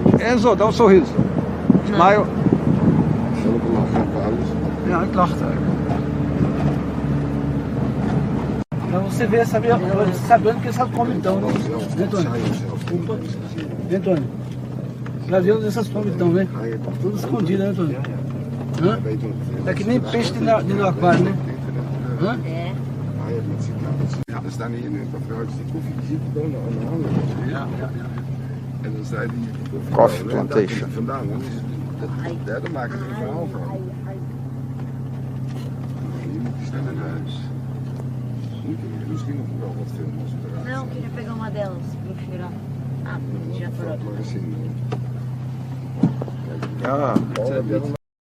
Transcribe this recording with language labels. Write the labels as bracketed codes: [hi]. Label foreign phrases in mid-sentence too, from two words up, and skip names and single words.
[pt] Enzo, dá um sorriso. Smile. [nl] Ja, ik lachte. [pt] Pra você ver, sabendo que eles comitão, né? Né, Antônio? Opa. Né, Antônio? Pra ver onde essas comitão, né? Tudo escondido, né, Antônio? Hã? É que nem peixe dentro do aquário, né? Hã? É. [nl] Ja, er staan hier een paar vrouwtjes die koffiebonen aan de hangen. Ja. En dan zei die [en] Coffee [nl] koffiebonen, daar [en] plantation. [nl] komt het vandaan. Dan is het, daar maken ze een verhaal van. Je moet die snel naar huis. Misschien nog wel wat filmen als we eruit [pt] Não, eu queria pegar uma delas pra cheirar. Ah, já foram. [nl] Maar gezien. Ja,